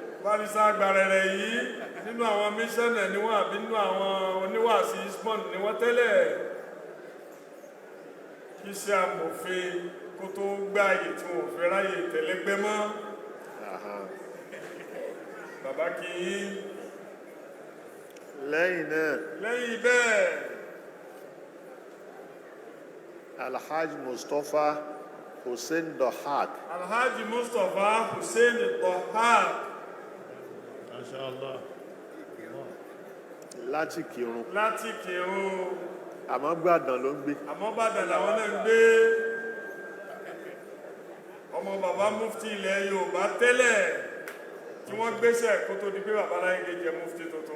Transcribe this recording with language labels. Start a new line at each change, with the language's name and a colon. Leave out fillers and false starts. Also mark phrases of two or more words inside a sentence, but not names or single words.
Yoruba: Barrister Agbarere yìí nínú àwọn mísọ́nà ni wọ́n àbí nínú àwọn oníwàásí Eastbourne ni wọ́n tẹ́lẹ̀. Kí ṣe amòfin kó tó gbáyé tí wọ́n fẹ́ ráyè tẹ̀lẹ́gbẹ́ mọ́. Bàbá kì í. Lẹ́yìn bẹ́ẹ̀ Alhaji Mustapha Hussein Dohak. Alhaji Mustapha Hussein Dohak.
Arabic: Masha Allah.
Yoruba: Láti Kírun. Àmọ́ Ìbàdàn ló ń gbé. làwọn náà ń gbé. Ọmọ bàbá mufti ilẹ̀ Yorùbá tẹ́lẹ̀ tí wọ́n gbéṣẹ̀ kó tó di pé bàbá Láyé jẹ mufti tuntun.